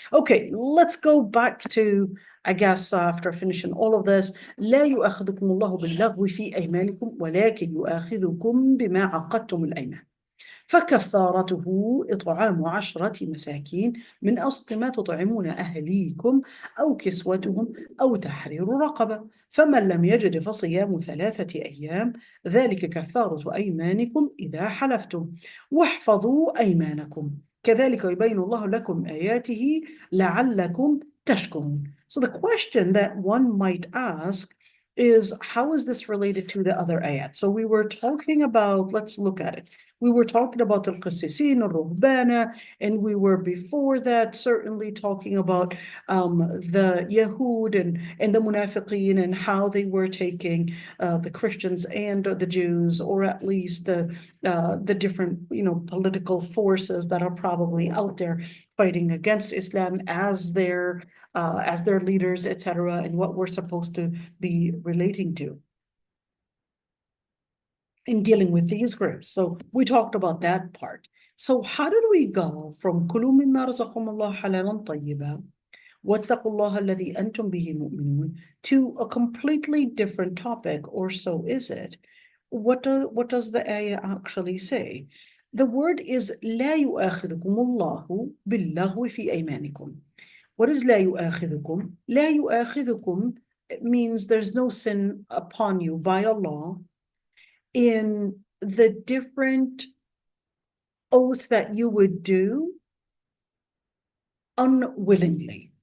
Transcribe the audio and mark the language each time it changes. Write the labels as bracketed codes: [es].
[en] Okay, let's go back to, I guess, after finishing all of this, [ar] لا يؤاخذكم الله باللغو في أيمانكم ولكن يؤاخذكم بما عقدتم الأيمان. فكفارته إطعام 10 مساكين من أوسط ما تطعمون أهليكم أو كسوتهم أو تحرير رقبة، فمن لم يجد فصيام 3 أيام، ذلك كفارة أيمانكم إذا حلفتم، واحفظوا أيمانكم، كذلك يبين الله لكم آياته لعلكم تشكرون. [en] So the question that one might ask is, how is this related to the other ayat? So we were talking about, let's look at it. We were talking about al-Qasisin, al-Ruhbana, and we were before that certainly talking about the Yahud and the Munafiqeen, and how they were taking the Christians and the Jews, or at least the different political forces that are probably out there fighting against Islam as their leaders, etc., and what we're supposed to be relating to in dealing with these groups. So we talked about that part. So how did we go from [ar] كلوا مما رزقكم الله حلالا طيبا واتقوا الله الذي أنتم به مؤمنون [en] to a completely different topic, or so is it? What does the ayah actually say? The word is [ar] لا يؤاخذكم الله باللغو في أيمانكم. [en] What is لا يؤاخذكم? لا يؤاخذكم means there's no sin upon you by Allah in the different oaths that you would do unwillingly.